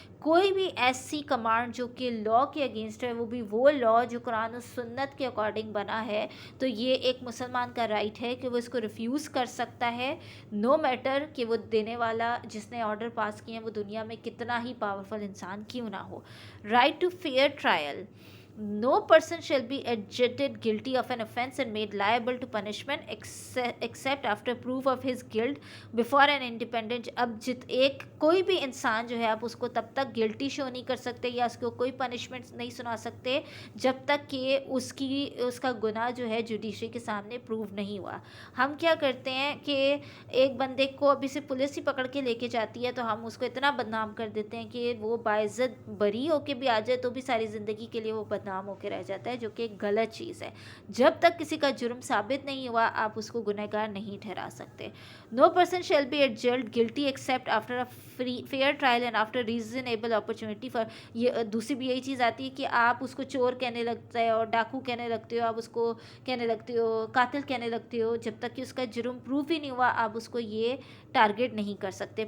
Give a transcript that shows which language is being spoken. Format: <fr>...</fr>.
<ur>کوئی بھی ایسی کمانڈ جو کہ لا کے اگینسٹ ہے، وہ بھی وہ لا جو قرآن و سنت کے اکارڈنگ بنا ہے، تو یہ ایک مسلمان کا رائٹ ہے کہ وہ اس کو ریفیوز کر سکتا ہے، نو میٹر کہ وہ دینے والا جس نے آرڈر پاس کیے ہیں وہ دنیا میں کتنا ہی پاورفل انسان کیوں نہ ہو.</ur> <en>Right to fair trial. No person shall be adjudged guilty of an offence and made liable to punishment except after proof of his guilt before an independent.</en> <ur>اب کوئی بھی انسان جو ہے آپ اس کو تب تک گلٹی شو نہیں کر سکتے یا اس کو کوئی پنشمنٹ نہیں سنا سکتے جب تک کہ اس کا گناہ جو ہے جوڈیشری کے سامنے پروو نہیں ہوا. ہم کیا کرتے ہیں کہ ایک بندے کو ابھی سے پولیس ہی پکڑ کے لے کے جاتی ہے تو ہم اس کو اتنا بدنام کر دیتے ہیں کہ وہ باعزت بری ہو کے بھی آ جائے تو بھی ساری زندگی کے لیے وہ بدنام ہو کے رہ جاتا ہے، جو کہ ایک غلط چیز ہے. جب تک کسی کا جرم ثابت نہیں ہوا آپ اس کو گنہگار نہیں ٹھہرا سکتے.</ur> <en>No person shall be adjudged guilty except after a fair trial and after reasonable opportunity for.</en> <ur>یہ دوسری بھی یہی چیز آتی ہے کہ آپ اس کو چور کہنے لگتے ہو، ڈاکو کہنے لگتے ہو، آپ اس کو کہنے لگتے ہو قاتل کہنے لگتے ہو، جب تک کہ اس کا جرم پروف ہی نہیں ہوا آپ اس کو یہ ٹارگیٹ نہیں کر سکتے.</ur>